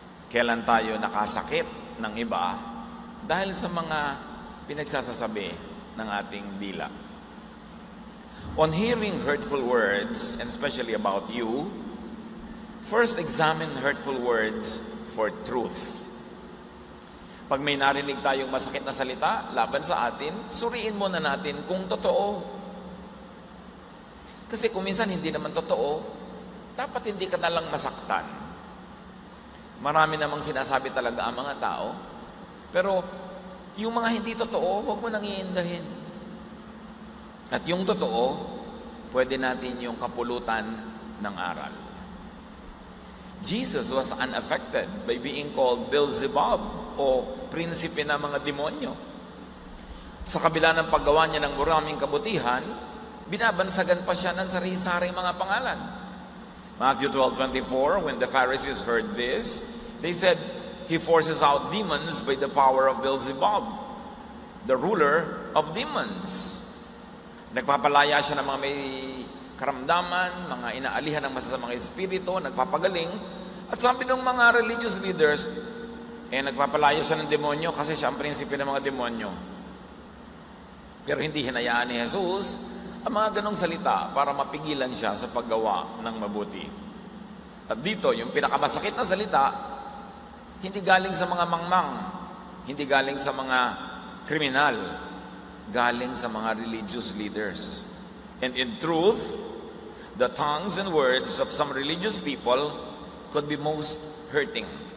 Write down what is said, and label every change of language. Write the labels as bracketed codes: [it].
[tl] Kailan tayo nakasakit ng iba dahil sa mga pinagsasasabi ng ating dila? [en] On hearing hurtful words, and especially about you, first examine hurtful words for truth. [tl] Pag may narinig tayong masakit na salita laban sa atin, suriin muna natin kung totoo. Kasi kung minsan hindi naman totoo, dapat hindi ka nalang masaktan. Marami namang sinasabi talaga ang mga tao, pero yung mga hindi totoo, huwag mo nang iindahin. At yung totoo, pwede natin yung kapulutan ng aral. [en] Jesus was unaffected by being called Beelzebub [tl] o prinsipe ng mga demonyo. Sa kabila ng paggawa niya ng maraming kabutihan, binabansagan pa siya ng sari-saring mga pangalan. [en] Matthew 12:24, when the Pharisees heard this, they said, "He forces out demons by the power of Beelzebub, the ruler of demons." [tl] Nagpapalaya siya ng mga may karamdaman, mga inaalihan ng masasamang espiritu, nagpapagaling. At sabi ng mga religious leaders, nagpapalaya siya ng demonyo kasi siya ang prinsipe ng mga demonyo. Pero hindi hinayaan ni Jesus ang mga ganong salita para mapigilan siya sa paggawa ng mabuti. At dito, yung pinakamasakit na salita, hindi galing sa mga mangmang, hindi galing sa mga kriminal, galing sa mga religious leaders. [en] And in truth, the tongues and words of some religious people could be most hurting.